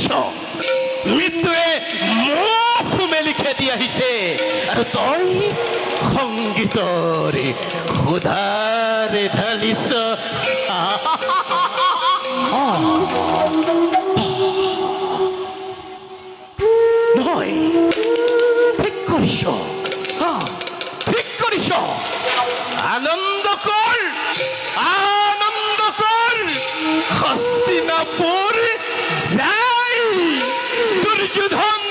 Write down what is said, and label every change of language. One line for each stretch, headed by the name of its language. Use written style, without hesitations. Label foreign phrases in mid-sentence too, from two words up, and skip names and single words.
Assamese: মৃত্যুয়ে মুখ মেলি খেদি আহিছে আর তই সংগীতর ক্ষুধারে ঢালিছ। নয় ঠিক করিস, ঠিক করিস। আনন্দ কর হস্তিনাপুর যাই দুর্যোধন